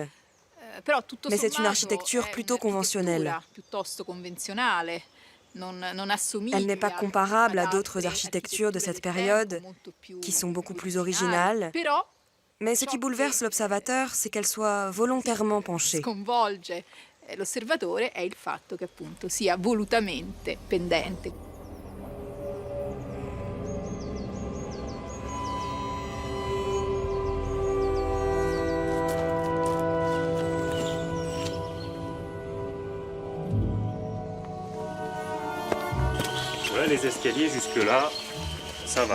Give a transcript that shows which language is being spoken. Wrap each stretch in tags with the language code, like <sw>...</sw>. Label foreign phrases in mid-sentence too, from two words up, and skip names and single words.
<fr>Mais c'est une architecture plutôt conventionnelle. Elle n'est pas comparable à d'autres architectures de cette période, qui sont beaucoup plus originales. Mais ce qui bouleverse l'observateur, c'est qu'elle soit volontairement penchée.</fr> <it>L'osservatore è il fatto che appunto sia volutamente pendente.</it> <fr>Voilà les escaliers jusque-là, ça va.</fr>